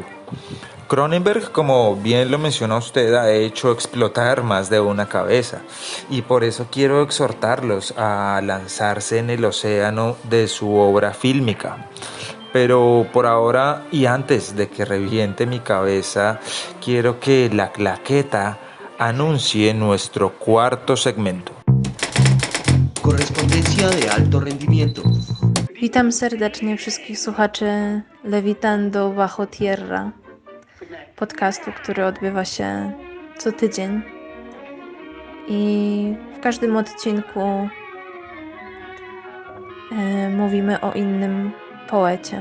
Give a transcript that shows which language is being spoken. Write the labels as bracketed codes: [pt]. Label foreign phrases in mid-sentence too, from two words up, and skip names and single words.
[es] Cronenberg, como bien lo menciona usted, ha hecho explotar más de una cabeza y por eso quiero exhortarlos a lanzarse en el océano de su obra fílmica. Pero por ahora y antes de que reviente mi cabeza, quiero que la claqueta anuncie nuestro cuarto segmento. Correspondencia de alto rendimiento. [pl] Witam serdecznie wszystkich słuchaczy Levitando Bajo Tierra, podcastu, który odbywa się co tydzień. I w każdym odcinku mówimy o innym poecie.